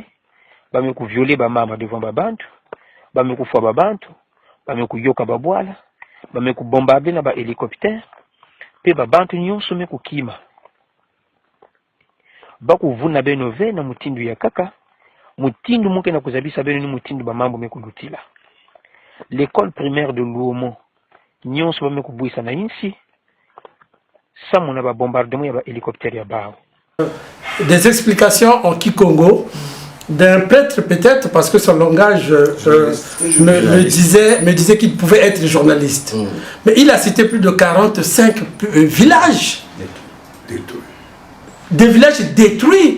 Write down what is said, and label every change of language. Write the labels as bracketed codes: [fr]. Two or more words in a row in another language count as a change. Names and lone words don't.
[ktu] Bame kuvioler ba mama devant babantu, bame kufwa babantu, bame kuyoka babwala, bame kubombarder na ba hélicoptère, pe babantu nyonso me kukima. Bakuvuna beno ve na mutindu ya kaka, mutindu muke na kuzabisa beno ni mutindu ba mambo me kudutila. [fr] L'école primaire de Luomo, [ktu] nyonso bame kubuisa na insi, samo na ba bombardement ya ba hélicoptère ya bao. [fr] Des explications en Kikongo d'un prêtre peut-être parce que son langage me disait qu'il pouvait être journaliste. Mais il a cité plus de 45 villages. Des villages détruits.